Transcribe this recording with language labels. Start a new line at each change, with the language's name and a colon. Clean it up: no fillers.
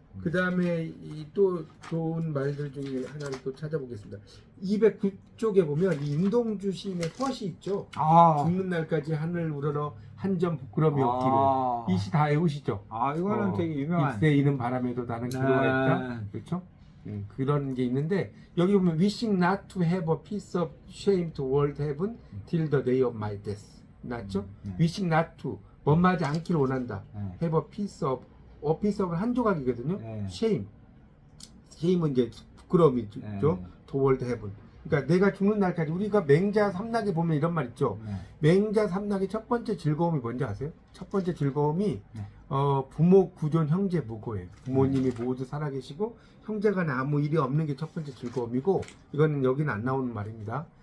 Korean: 그 다음에 또 좋은 말들 중에 하나를 또 찾아보겠습니다. 209쪽에 보면 이 임동주 시인의 허시 있죠. 죽는 날까지 하늘 우러러 한 점 부끄러움이 없기를. 이 시 다 외우시죠. 이거는 되게 유명한. 잎새 이는 바람에도 나는 기도가 있다. 그렇죠? 그런 게 있는데 여기 보면
English: wishing not to have a piece of shame toward heaven till the day of my death.
Korean: 맞죠?
English: wishing not to
Korean: 범하지 않기를 원한다.
English: have a piece of
Korean: 한 조각이거든요. shame은 이제 부끄러움이죠.
English: toward heaven.
Korean: 그러니까 내가 죽는 날까지 우리가 맹자 삼락에 보면 이런 말 있죠. 맹자 삼락의 첫 번째 즐거움이 뭔지 아세요? 첫 번째 즐거움이 부모 구존 형제 무고예요. 부모님이 모두 살아계시고 형제간에 아무 일이 없는 게 첫 번째 즐거움이고 이거는 여기는 안 나오는 말입니다.